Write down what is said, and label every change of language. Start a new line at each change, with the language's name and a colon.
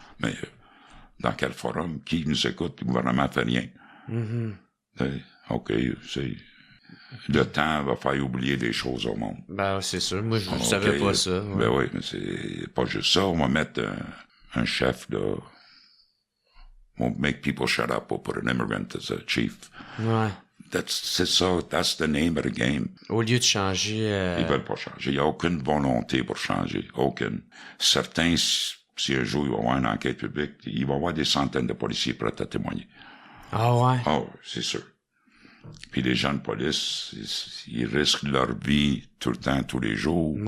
French: Mais dans quel forum? Qui nous écoute? Le gouvernement fait rien. OK, le temps va faire oublier des choses au monde. Ben, c'est sûr. Moi, je savais pas ça. Ouais. Ben oui, mais c'est pas juste ça. On va mettre un chef, là.
English: We'll make people shut up. We'll put an immigrant as a chief.
French: Ouais. C'est ça.
English: That's the name of the game.
French: Au lieu de changer... Ils veulent pas changer. Il n'y a aucune volonté pour changer. Aucune. Certains, si un jour il va y avoir une enquête publique, il va y avoir des centaines de policiers prêts à témoigner. Ah ouais? Oh, c'est sûr. Puis les gens de police, ils risquent leur vie tout le temps, tous les jours.